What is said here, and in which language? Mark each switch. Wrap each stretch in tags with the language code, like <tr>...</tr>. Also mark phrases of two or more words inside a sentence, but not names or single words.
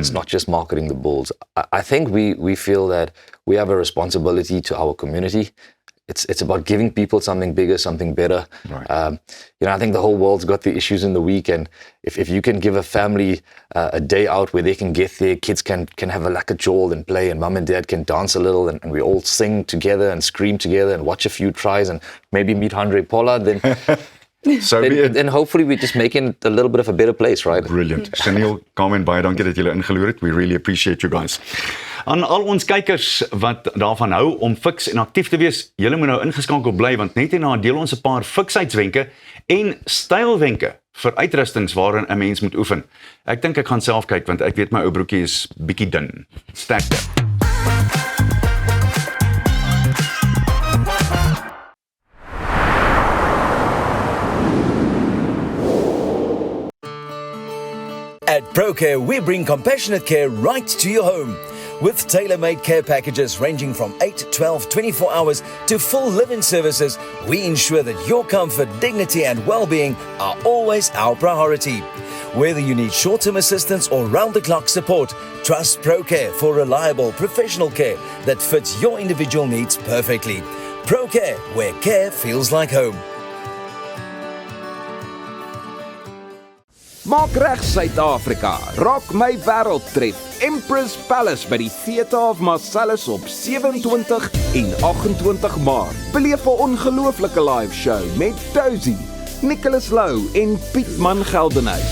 <en>It's not just marketing the Bulls. I think we feel that we have a responsibility to our community. It's about giving people something bigger, something better. I think the whole world's got the issues in the week, and if you can give a family a day out where they can get there, kids can have a</en> <af>lekker jol</af> <en>and play, and mum and dad can dance a little, and we all sing together and scream together and watch a few tries and maybe meet Andre Pollard, then then hopefully we're just making it a little bit of a better place, right? Brilliant. Chanel, Carmen,</en> <af>baie dankie dat julle ingeloer het.</af> <en>We really appreciate you guys.</en> <af>Aan al ons kykers wat daarvan hou om fiks en aktief te wees, julle moet nou ingeskakel bly, want net hierna deel ons 'n paar fiksheidswenke en stylwenke vir uitrustings waarin 'n mens moet oefen. Ek dink ek gaan self kyk, want ek weet my ou broekie is bietjie dun. Sterkte.</af> <en>At ProCare, we bring compassionate care right to your home. With tailor-made care packages ranging from 8, 12, 24 hours to full live-in services, we ensure that your comfort, dignity and well-being are always our priority. Whether you need short-term assistance or round-the-clock support, trust ProCare for reliable professional care that fits your individual needs perfectly. ProCare, where care feels like home.</en> <af>Maak reg Suid-Afrika. Rock my wêreldtrip. Empress Palace by die Theatre of Marcellus op 27 en 28 Maart. Beleef 'n ongelooflike</af> <en>live show</en> <af>met Dozy, Nicholas Lou en Pietman Geldenhuys.</af>